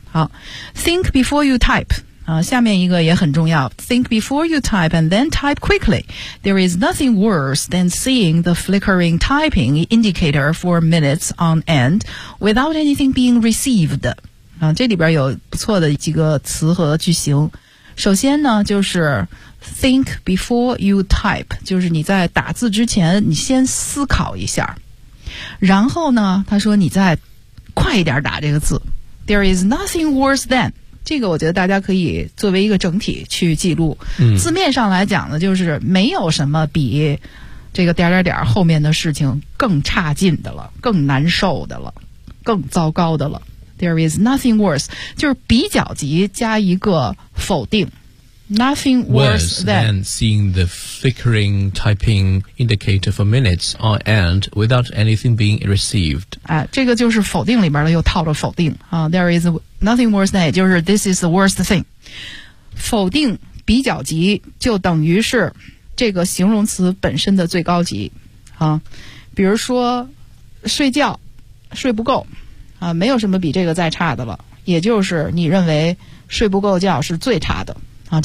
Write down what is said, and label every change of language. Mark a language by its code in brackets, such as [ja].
[zh] 好， [en] think before you type [zh] 下面一个也很重要， [en] think before you type and then type quickly. There is nothing worse than seeing the flickering typing indicator for minutes on end without anything being received. [zh] 这里边有不错的几个词和句型。首先呢就是 [en] think before you type， [zh] 就是你在打字之前你先思考一下，然后呢他说你再快一点打这个字。 [en] There is nothing worse than， [zh] 这个我觉得大家可以作为一个整体去记录。字面上来讲呢，就是没有什么比这个点点点后面的事情更差劲的了，更难受的了，更糟糕的了。 [en] There is nothing worse， [zh] 就是比较级加一个否定。 [en] Nothing worse than seeing the flickering typing indicator for minutes on end without anything being received。 [zh] 这个就是否定里边的又套着否定啊。 [en] There isNothing worse than， [zh] 也就是 [en] this is the worst thing。 [zh] 否定比较级就等于是这个形容词本身的最高级啊。比如说睡觉睡不够啊，没有什么比这个再差的了，也就是你认为睡不够觉是最差的啊。